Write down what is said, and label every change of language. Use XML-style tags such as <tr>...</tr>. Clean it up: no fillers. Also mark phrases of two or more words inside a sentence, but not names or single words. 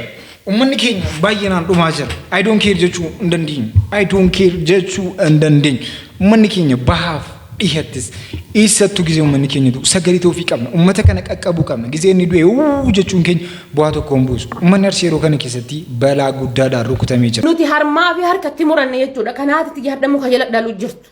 <om>Uummanni keenya baay'inaan dhumaa jira.</om> <en>I don't care</en> <om>jechuu hin dandeenyu. Uummanni keenya bahaaf dhihattis eessattuu gisee uummanni keenya sagalee ta'uu fi qabna. Uummata kana qaqqabuu qabna. Gisee inni du'e jechuun keenya bu'aa tokko hin buusu. Uummanni Arsii yeroo kana keessatti balaa guddaadhaan rukutamee jira. Nuti harmaa fi harkatti muranne jechuudha. Kanaatitti yaadda muka jala dhaluu jirtu.</om>